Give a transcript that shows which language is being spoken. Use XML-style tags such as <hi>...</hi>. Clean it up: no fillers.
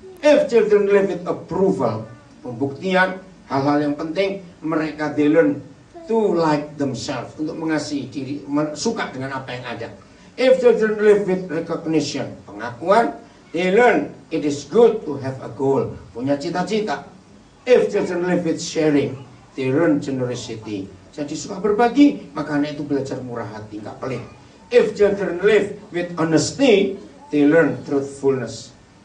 <en>If children live with approval,</en> <id>pembuktian, hal-hal yang penting, mereka</id> <en>they learn to like themselves,</en> <id>untuk mengasihi diri, suka dengan apa yang ada.</id> <en>If children live with recognition, pengakuan, they learn it is good to have a goal,</en> <id>punya cita-cita.</id> <en>If children live with sharing, they learn generosity.</en> <id>Jadi suka berbagi, maka anak itu belajar murah hati, nggak pelit.</id> <en>If children live with honesty, they learn truthfulness.</en>